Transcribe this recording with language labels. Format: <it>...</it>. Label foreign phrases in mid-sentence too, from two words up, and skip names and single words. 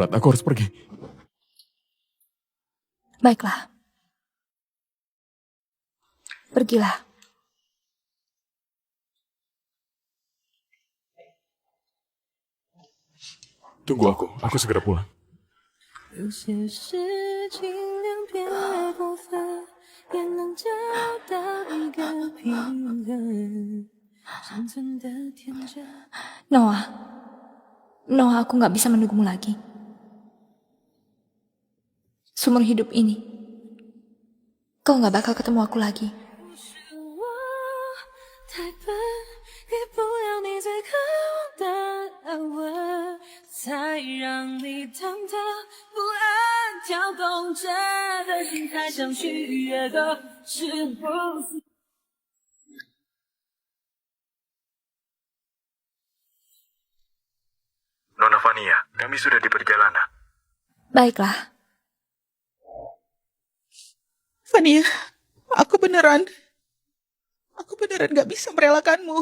<id>Aku harus pergi. Baiklah. Pergilah. Tunggu aku. Aku segera pulang.</id> <zh>有些事尽量别过分，也能找到一个平衡。生存的天真。</zh> <id>Noah, aku nggak bisa menunggumu lagi. Seumur hidup ini, kau nggak bakal ketemu aku lagi.</id> <zh>我太笨，给不了你最渴望的安稳，才让你忐忑不安，跳动着的心还想去越过，是不是？</zh> <id>Nona Vania, kami sudah di perjalanan. Baiklah. Vania, aku beneran gak bisa merelakanmu.</id>